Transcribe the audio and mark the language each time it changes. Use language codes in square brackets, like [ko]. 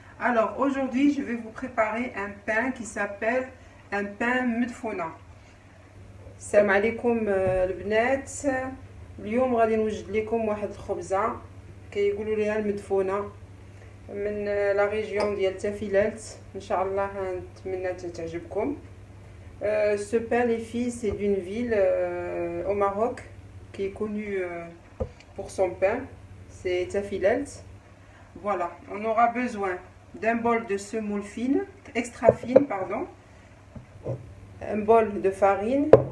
[fr] Alors aujourd'hui je vais vous préparer un pain qui s'appelle un pain مدفونة. [ar] السلام عليكم البنات. اليوم غادي نوجد لكم واحد الخبزة كيقولوا ليها المدفونة من لا ريجيون ديال تافيلالت. ان شاء الله نتمنى تعجبكم. [fr] Ce pain les filles c'est d'une ville au Maroc qui est connue pour son pain, c'est Tafilalt. Voilà, on aura besoin d'un bol de semoule fine, extra fine, pardon, un bol de farine.